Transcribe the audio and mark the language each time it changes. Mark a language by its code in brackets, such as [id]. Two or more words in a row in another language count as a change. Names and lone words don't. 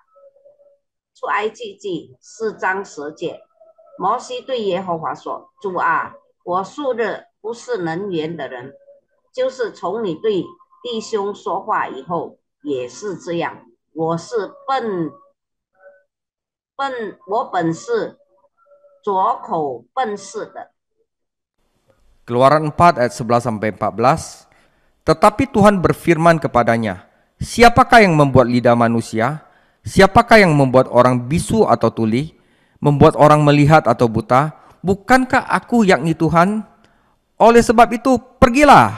[zh] 出埃及记4章10节，摩西对耶和华说：“主啊，我素日不是能言的人，就是从你对弟兄说话以后也是这样。我本是拙口笨舌的。” [id] Keluaran 4 ayat 11-14. Tetapi Tuhan berfirman kepadanya, siapakah yang membuat lidah manusia? Siapakah yang membuat orang bisu atau tuli? Membuat orang melihat atau buta? Bukankah aku yakni Tuhan? Oleh sebab itu, pergilah.